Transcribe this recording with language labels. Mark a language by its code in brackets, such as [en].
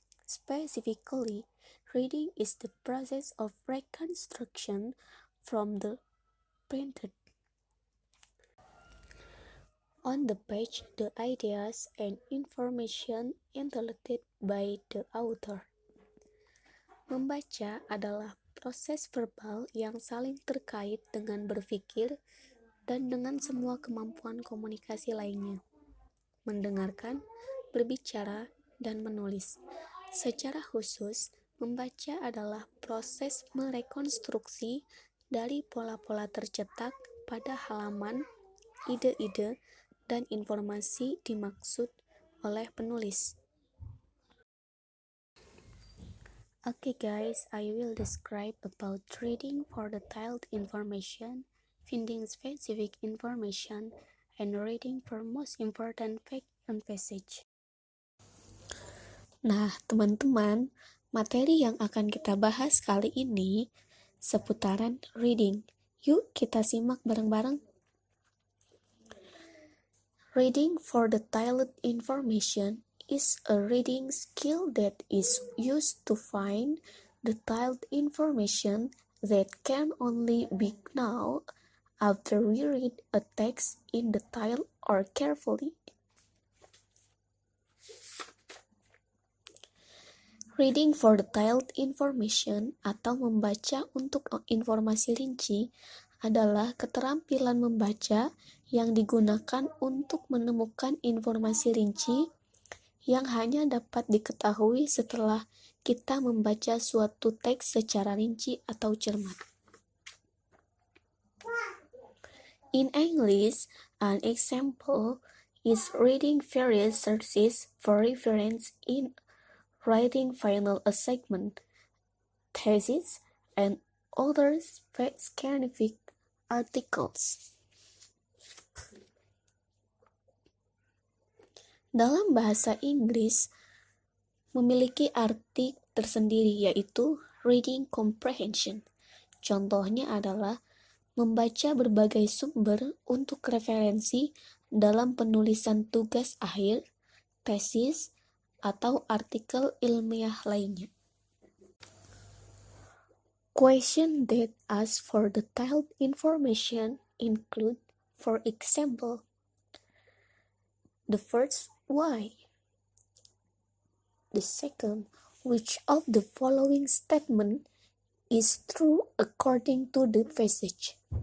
[en] Specifically, reading is the process of reconstruction from the printed on the page the ideas and information intellected by the author. [id] Membaca adalah proses verbal yang saling terkait dengan berpikir dan dengan semua kemampuan komunikasi lainnya. Mendengarkan, berbicara, dan menulis. Secara khusus, membaca adalah proses merekonstruksi dari pola-pola tercetak pada halaman, ide-ide, dan informasi dimaksud oleh penulis. [en] Okay guys, I will describe about reading for detailed information, finding specific information, and reading for most important fact and passage. [id] Nah, teman-teman, materi yang akan kita bahas kali ini seputaran reading. Yuk kita simak bareng-bareng. [en] Reading for detailed information is a reading skill that is used to find detailed information that can only be known after we read a text in detail or carefully. [id] Reading for detailed information atau membaca untuk informasi rinci adalah keterampilan membaca yang digunakan untuk menemukan informasi rinci yang hanya dapat diketahui setelah kita membaca suatu teks secara rinci atau cermat. [en] In English, an example is reading various sources for reference in writing final assignment, thesis, and other scientific articles. [id] Dalam bahasa Inggris, memiliki arti tersendiri yaitu reading comprehension. Contohnya adalah membaca berbagai sumber untuk referensi dalam penulisan tugas akhir, tesis, atau artikel ilmiah lainnya. [en] Questions that ask for detailed information include, for example, the first, why? The second, which of the following statement is true according to the passage?